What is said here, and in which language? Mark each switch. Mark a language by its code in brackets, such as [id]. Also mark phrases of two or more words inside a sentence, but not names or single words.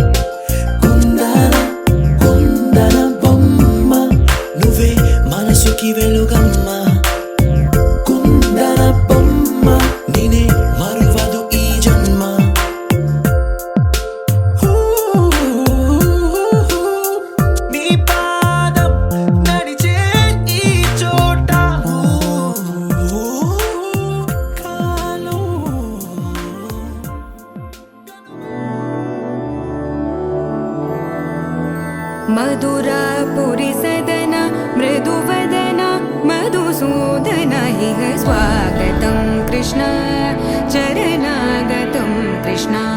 [te] కుందన బొమ్మ నువ్వే మనసుకి వెలుగమ్మ కుందన బొమ్మ నేనే మరువదు ఈ జన్మ నీ పాదం నడిచే ఈ చోట కాలం [sa] मधुरापुरी सदन मृदुवदन मधुसूदन इह स्वागतं कृष्ण चरणागतं कृष्ण